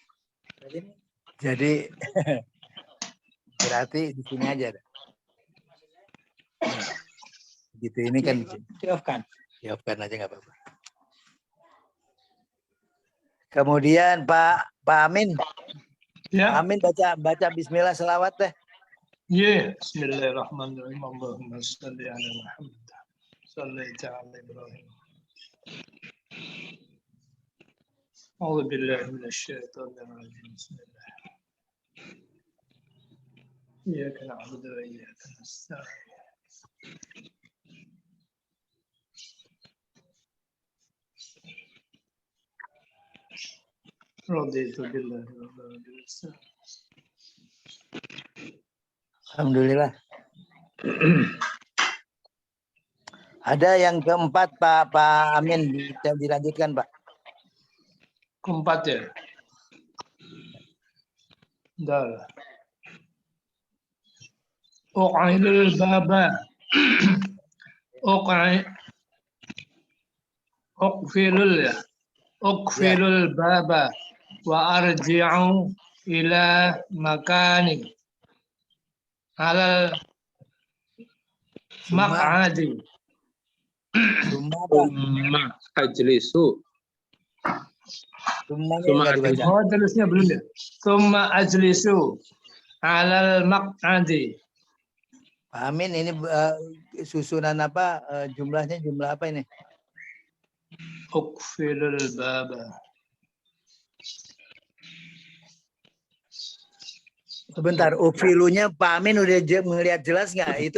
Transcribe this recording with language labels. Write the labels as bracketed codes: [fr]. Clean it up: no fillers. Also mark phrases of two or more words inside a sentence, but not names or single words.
[id] Jadi berarti di sini aja deh. Gitu ini kan Di-off-kan. di-off-kan aja nggak apa-apa. Kemudian Pak Amin, Ya. Amin baca Bismillah selawat deh. Ya. [ar] بسم الله الرحمن الرحيم. اللهم صل على محمد. صليت على إبراهيم. أعوذ بالله من الشيطان الرجيم. Bismillah. إياك نعبد وإياك نستعين. رضيت بالله رب العالمين. Alhamdulillah. [id] Ada yang keempat Pak Amin, bisa dilanjutkan Pak. Keempat ya. Dah. [ar] أقيل الباب. Uqfilul ya. أقفل الباب وأرجع إلى مكاني على المقعد. ثم أجلس. Summa Summa [id] nggak dibaca. Oh, terusnya belum ya. [ar] ثم أجلس على المقعد. [id] Pak Amin ini susunan apa? Jumlahnya jumlah apa ini? [ar] أقفل الباب. [id] Sebentar, ufilunya Pak Amin udah melihat jelas nggak?